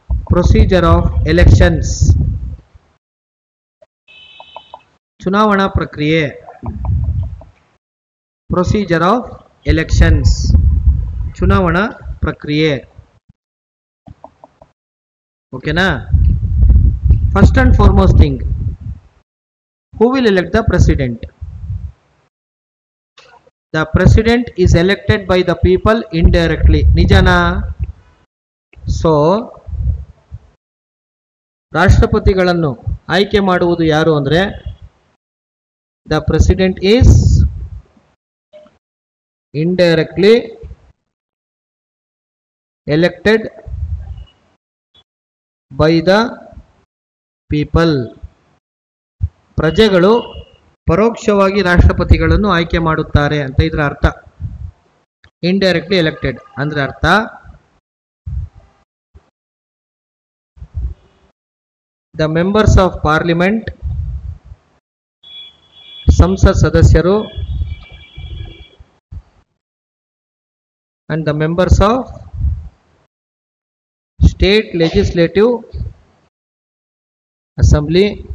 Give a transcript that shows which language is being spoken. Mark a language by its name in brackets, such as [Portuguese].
[English] procedure of elections, [Kannada] ಚುನಾವಣಾ ಪ್ರಕ್ರಿಯೆ. [English] procedure of elections, [Kannada] ಚುನಾವಣಾ ಪ್ರಕ್ರಿಯೆ. ಓಕೆನಾ? [English] First and foremost thing, who will elect the president? The president is elected by the people indirectly. [Kannada] ನಿಜನಾ? So ರಾಷ್ಟ್ರಪತಿಗಳನ್ನು ಆಯ್ಕೆ ಮಾಡುವುದು ಯಾರು ಅಂದರೆ, [English] the president is indirectly elected by the people. [Kannada] ಪ್ರಜೆಗಳು ಪರೋಕ್ಷವಾಗಿ ರಾಷ್ಟ್ರಪತಿಗಳನ್ನು ಆಯ್ಕೆ ಮಾಡುತ್ತಾರೆ ಅಂತ ಇದರ ಅರ್ಥ. [English] indirectly elected [Kannada] ಅಂದ್ರೆ ಅರ್ಥ, [English] the members of parliament, [Kannada] ಸಂಸತ್ ಸದಸ್ಯರು, [English] And the members of state legislative assembly.